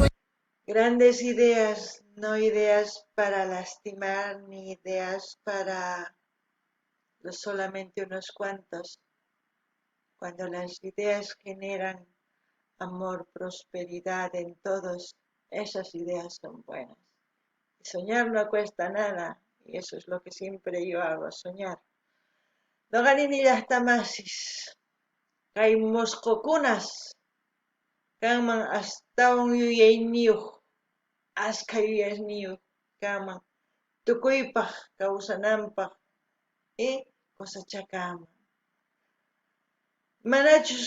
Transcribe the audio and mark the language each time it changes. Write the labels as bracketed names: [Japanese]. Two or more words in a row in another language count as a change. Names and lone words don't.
[Spanish] Grandes ideas, no ideas para lastimar, ni ideas para solamente unos cuantos. Cuando las ideas generan amor, prosperidad en todos, esas ideas son buenas. Y soñar no cuesta nada, y eso es lo que siempre yo hago, soñar. [Quechua] Noqanini llaqtamasis, kay musqukunas, kanman astawan yuyayniyuq. Askha yuyasniyuq kanman tukuypaq kawsananpaq kusachakaman manachus